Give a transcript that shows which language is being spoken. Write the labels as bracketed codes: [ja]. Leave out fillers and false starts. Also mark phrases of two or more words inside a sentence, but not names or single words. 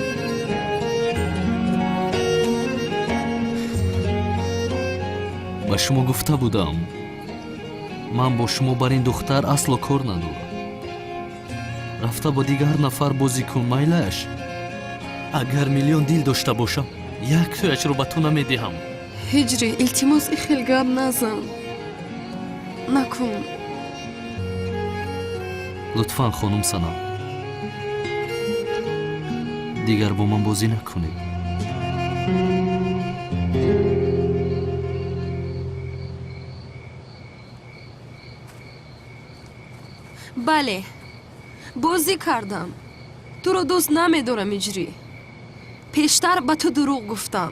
[tg] ба шумо гуфта будам, ман бо шумо бар ин духтар асло кор надорам. рафта бо дигар нафар бозӣ кун, майлаш. агар миллион дил дошта бошам, як тояшро ба ту намедиҳам. [fa] هجری التماس خیلی گپ نزن. نکن. [tg] лутфан хонум санам, дигар бо ман бозӣ накунед. [fa] بله بازی کردم. تو رو دوست نمیدارم هجری. پیشتر به تو دروغ گفتم.